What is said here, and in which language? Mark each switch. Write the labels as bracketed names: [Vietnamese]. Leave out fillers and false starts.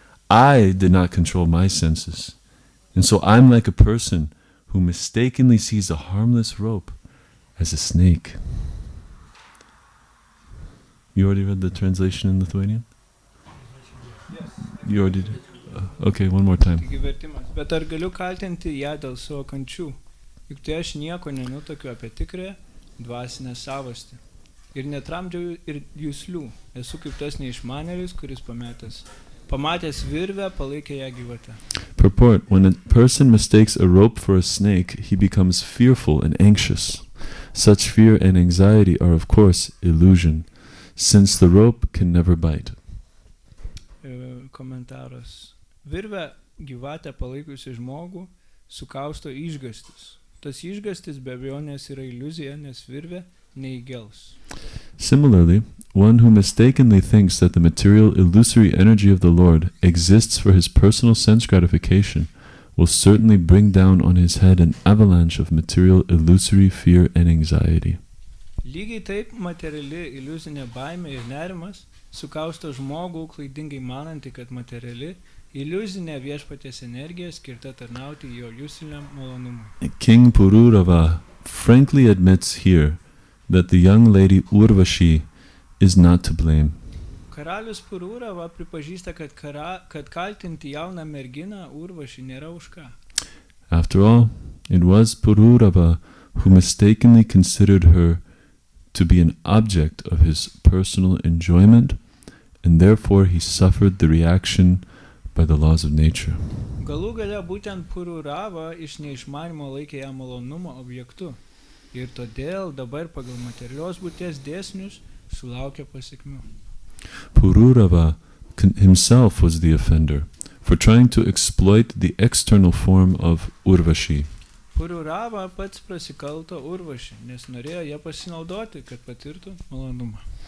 [English] I did not control my senses, and so I'm like a person who mistakenly sees a harmless rope as a snake. You already read the translation in Lithuanian? Yes. You already did? Okay, one more time. [Lithuanian] Bet ar galiu kaltinti ją dėl savo kančių? Juk tai aš nieko nenutakiu apie tikrąją dvasinę savastį ir netramdžiau ir juslių. Esu kaip tas neišmanėlis, kuris pametęs pamatęs virvę, palaikė ją gyvate. [English] Purport: when a person mistakes a rope for a snake, he becomes fearful and anxious. Such fear and anxiety are, of course, illusion, since the rope can never bite. [Lithuanian] Komentaras. Virvę gyvatę palaikusi žmogų sukausto išgastis. Tas išgastis be abejonės yra iliuzija, nes virvė neįgels. [English] Similarly, one who mistakenly thinks that the material illusory energy of the Lord exists for his personal sense gratification will certainly bring down on his head an avalanche of material illusory fear and anxiety. [Lithuanian] Lygiai taip materiali iliuzinė baimė ir nerimas sukausto žmogų klaidingai manantį, kad materiali iliuzinė viešpaties energija skirta tarnauti jo jusiniam malonumui. [English] King Pururava frankly admits here that the young lady Urvashi is not to blame. [Lithuanian] Karalius Pururava pripažįsta, kad kaltinti jauną merginą Urvaši nėra už ką. [English] After all, it was Pururava who mistakenly considered her to be an object of his personal enjoyment, and therefore he suffered the reaction by the laws of nature. [Lithuanian] Galų gale būtent Pururava iš neišmanimo laikė ją malonumo objektu ir todėl dabar pagal materialios būties dėsnius sulaukia pasekmių. [English] Pururava himself was the offender for trying to exploit the external form of Urvashi. [Lithuanian] Pururava pats prasikalto Urvaši, nes norėjo ją pasinaudoti, kad patirtų malonumą.